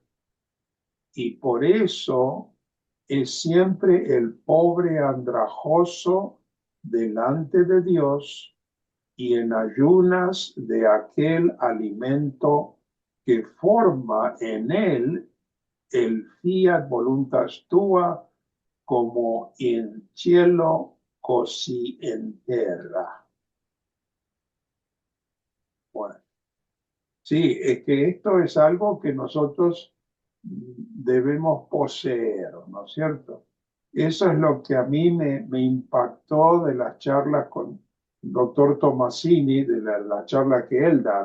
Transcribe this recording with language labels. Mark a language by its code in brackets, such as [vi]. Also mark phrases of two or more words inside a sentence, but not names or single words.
[es] Y por eso es siempre el pobre andrajoso delante de Dios y en ayunas de aquel alimento que forma en él el [la] fiat voluntas tua [es] como [it] in cielo così in terra. [es] Sí, es que esto es algo que nosotros debemos poseer, ¿no es cierto? Eso es lo que a mí me impactó de las charlas con el doctor Tomasini, de la charla que él da.